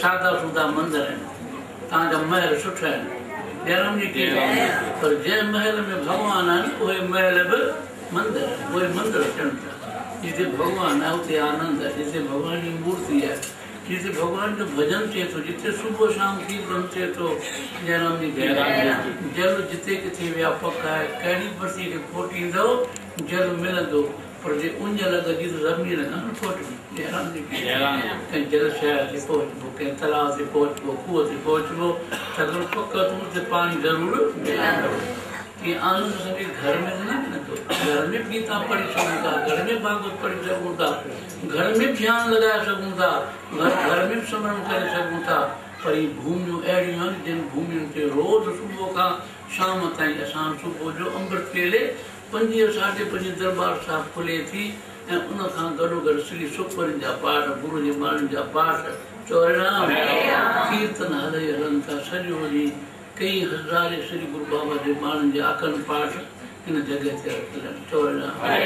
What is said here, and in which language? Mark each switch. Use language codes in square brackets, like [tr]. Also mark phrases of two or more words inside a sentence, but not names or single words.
[sd] सादा सुदा मंदिर आहिनि तव्हांजा महल सुठा आहिनि जय राम जी पर जंहिं महल में भगवान आहिनि उहे महल बि मंदिर उहे मंदिर थियनि था जिते भगवान आहे उते आनंद आहे जिते भगवान जी मूर्ति आहे जिते भगवान जो भजन थिए थो जिते सुबुह शाम कीर्तन थिए थो जय राम जी जल जिते किथे व्यापक आहे कहिड़ी बस्ती खे खोटींदो जल मिलंदो पर जे उंज लॻंदी त ज़मीन न खोटंदी जय राम जी कंहिं जल शहर ते पहुचबो कंहिं तलाउ ते पहुचबो खूह ते पहुचबो छाकाणि पक ते पाणी ज़रूरु मिलंदो कि आनंद असांखे घर में न मिलंदो घर में गीता पढ़ी सघूं था घर में भागवत पढ़ी सघूं था घर में ध्यानु लॻाए सघूं था घर में स्मरण करे सघूं था पर ये भूमियूं अहिड़ियूं आहिनि जिन भूमियुनि ते रोज़ सुबुह खां शाम ताईं असां सुबुह जो अमृत वेले 5 साढे 5 दरबार साहिब खुले थी ऐं उन खां गॾोगॾु श्री सुखमनी जा पाठ गुरू जी महाराज जा पाठ चौराम कीर्तन हलनि था सॼो ॾींहुं कई हज़ारे श्री गुरु बाबा जे महाराज जे अखंड पाठ इन जगह ते रखियल चौराम